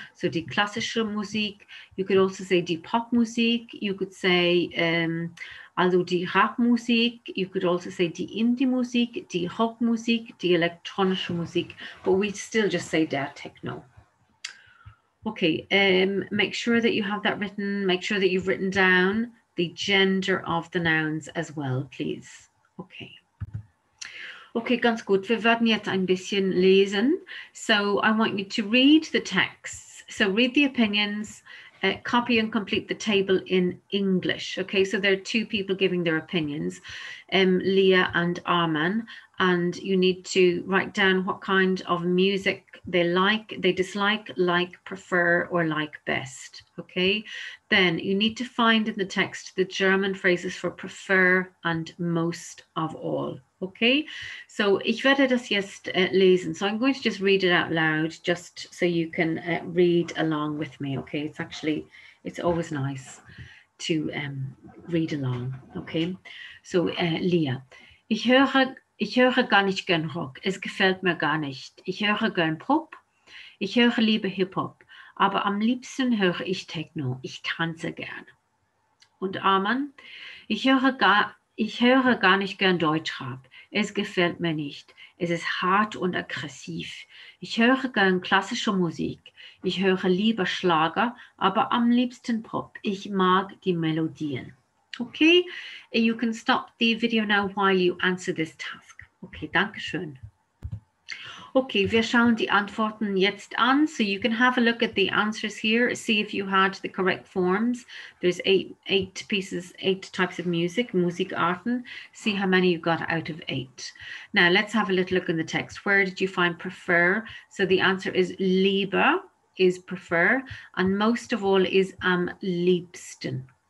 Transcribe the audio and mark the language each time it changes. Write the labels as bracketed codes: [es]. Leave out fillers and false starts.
[en] So [de] die klassische Musik, [en] you could also say die Popmusik, you could say also die Rapmusik, you could also say die Indie-Musik, die Rockmusik, [de] die elektronische Musik, [en] but we still just say der Techno. Okay, make sure that you have that written, make sure that you've written down the gender of the nouns as well, please. [de] Okay. Okay, ganz gut. Wir werden jetzt ein bisschen lesen. [en] So I want you to read the texts. So read the opinions, copy and complete the table in English. Okay, so there are two people giving their opinions, Leah and Arman, and you need to write down what kind of music they like, they dislike, like, prefer, or like best. Okay, then you need to find in the text the German phrases for prefer and most of all. [de] Okay, so ich werde das jetzt lesen. [en] So I'm going to just read it out loud, just so you can read along with me. Okay, it's always nice to read along. [de] Okay, so Leah, ich höre gar nicht gern Rock. Es gefällt mir gar nicht. Ich höre gern Pop. Ich höre lieber Hip-Hop. Aber am liebsten höre ich Techno. Ich tanze gern. Und Arman, ich höre gar nicht gern Deutschrap. Es gefällt mir nicht. Es ist hart und aggressiv. Ich höre gern klassische Musik. Ich höre lieber Schlager, aber am liebsten Pop. Ich mag die Melodien. [en] Okay, you can stop the video now while you answer this task. [de] Okay, danke schön. Okay, wir schauen die Antworten jetzt an. [en] So you can have a look at the answers here, see if you had the correct forms. There's eight types of music, Musikarten. See how many you got out of 8. Now let's have a little look in the text. Where did you find prefer? So the answer is lieber, is prefer, and most of all is am liebsten.